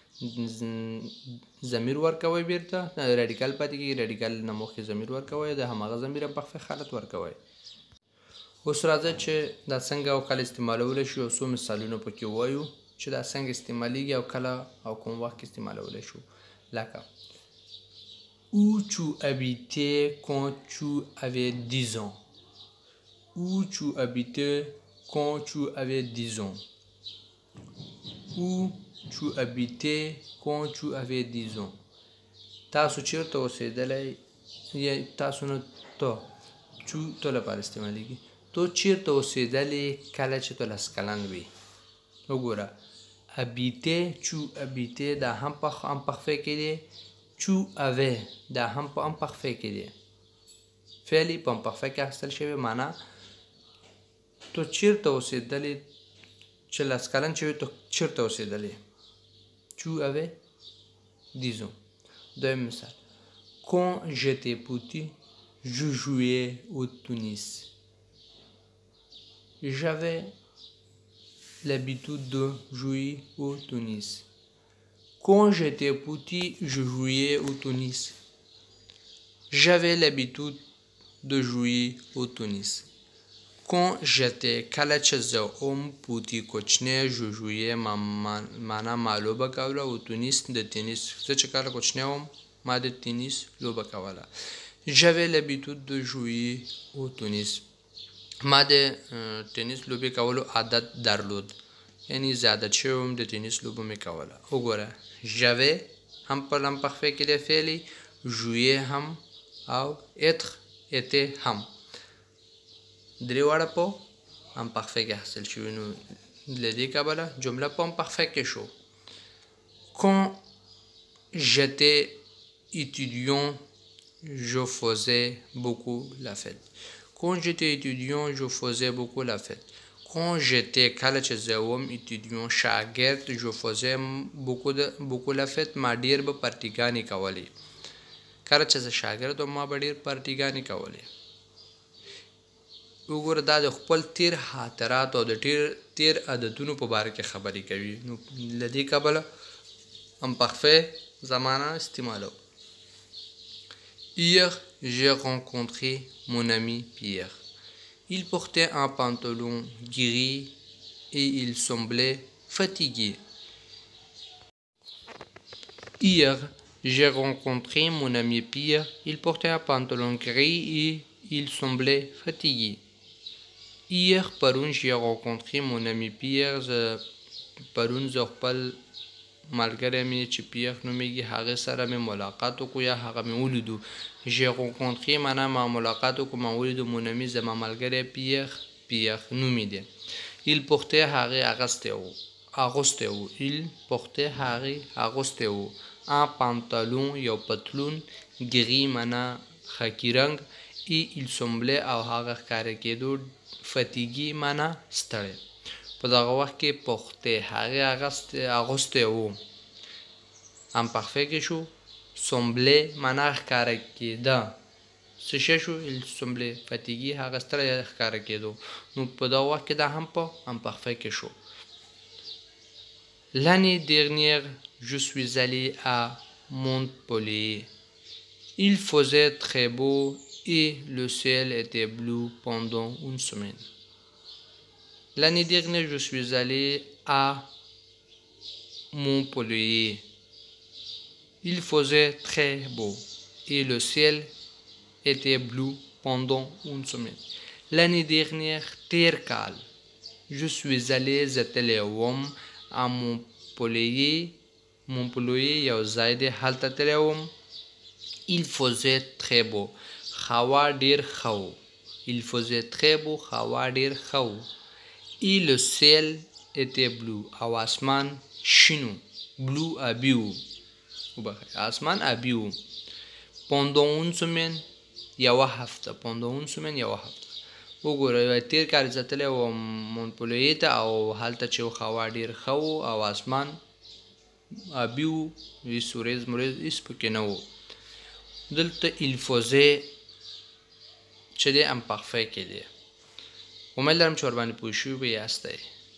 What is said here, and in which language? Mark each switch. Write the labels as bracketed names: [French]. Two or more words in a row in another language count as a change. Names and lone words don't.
[Pashto] ضمیر ورکوئ بیرته رادیکال پاتې کېږي رادیکال نه مخکې ضمیر ورکوئ د هماغه ضمیر امپارفې حالت ورکوئ اوس راځئ چې دا څنګه او کله استعمالولی شو یو څو مثالونه پکې ووایو چې دا څنګه استعمالیږي او کله او کوم وخت کې استعمالولی شو لکه [French] Où tu habitais quand tu avais 10 ans? Où tu habitais quand tu avais 10 ans? Où tu habitais quand tu avais 10 ans? [Pashto] تاسو چیرته اوسېدلی یا تاسو نه تو لپاره استعمالیږي تو چیرته اوسېدلی کله چې تو لس کلن وي وګوره [French] habiter tu habitais [Pashto] دا هم په امپارفې کې دی [French] tu avais [Pashto] دا هم په امپارفې کې دی فعلی په امپارفې کې اخیستل شوی معنا تو چیرته اوسېدلی چې لس کلن چې وي تو چیرته اوسېدلی [French] tu avais 10 ans [Pashto] دویم مثال [French] quand j'étais petit je jouais au tennis j'avais l'habitude de jouer au tennis quand j'étais petit je jouais au tennis j'avais l'habitude de jouer au tennis quand j'étais [Pashto] کله چې زه پوتی کوچنی [French] je jouais [Pashto] معنا ما لوبه کوله او تونیس د تنیس زه چې کله کوچنی وم ما د تنیس لوبه کوله [French] j'avais l'habitude de jouer au tennis [Pashto] ما د تنیس لوبې کولو عادت درلود یعنی زیادت شوی وم د تنیس لوبه مې کوله وګوره j'avais هم په امپارفې کې دی فعلی jouer هم او [French] être était [Pashto] هم درې واړه په امپارفې کې حاصل شوي نو له دې کبله جمله په امپارفې کې شو [French] quand j'étais étudiant je faisais beaucoup la fête quand j'étais étudiant je faisais beaucoup la fête quand j'étais [Pashto] کله چې زه وم [French] étudiant شاګرد je faisais beaucoup la fête [Pashto] ما ډېر به پارټیګانې کولې کله چې زه شاګرد وم ما به ډېر پارټیګانې کولې وګوره دا د خپل تیر خاطرات او د تیر عادتونو په باره کې خبرې کوي نو له دې کبله امپارفې زمانه استعمالو. [French] Hier, j'ai rencontré mon ami Pierre. Il portait un pantalon gris et il semblait fatigué. Hier, j'ai rencontré mon ami Pierre. Il portait un pantalon gris et il semblait fatigué. Hier, پرون j'ai rencontré mon ami Pierre. [Pashto] پرون زه خپل ملګری مې چې پیر نومیږي هغه سره مې ملاقات وکړو یا هغه مې ولیدو. [French] j'ai rencontré [Pashto] معنا ما ملاقات وکړو ما ولیدو [French] mon ami [Pashto] زما ملګری پیر نومې دی. [French] il portait [Pashto] هغې اغوستی و [French] il portait [Pashto] هغې اغوستی و [French] un pantalon [Pashto] یو پتلون gris معنا خاکي رنګ [French] et il semblait [Pashto] او هغه ښکاره کېدو fatigué معنا ستړی. په دغه وخت کې پوښتې هغې اغوستی و امپارفی کې شو. سمبلی معنا ښکاره کېده څه شی شو [French] il semblait fatigué [Pashto] هغه ستړی ښکاره کېدو نو په دغه وخت کې دا هم په امپارفی کې شو. [French] L'année dernière je suis allé à Montpellier. Il faisait très beau et le ciel était bleu pendant une semaine. L'année dernière, je suis allé à Montpellier. Il faisait très beau et le ciel était bleu pendant une semaine. L'année dernière, [Pashto] تیر کال [French] je suis allé [Pashto] زتلی وم [French] à Montpellier [Pashto] یو ځای دی هلته تللی وم. [French] Il faisait très beau [Pashto] هوا ډیر ښه و. [French] Il faisait très beau [Pashto] هوا ډیر ښه و. [French] Et le ciel était bleu [Pashto] او آسمان شینو bleu آبي و آسمان آبي و. [French] pendant une semaine [Pashto] یوه هفته [French] pendant une semaine [Pashto] یوه هفته. وګوره تیر کال زه تللی وم مونټپلیې ته او هلته چې هوا ډېر ښه و او آسمان آبي و هېڅ وریځ مریځ هېڅ پکې نه و. دلته [French] il faisait [Pashto] چې دی امپارفی کې دی. امید لرم چې ورباندې پوه شوي به یاستئ.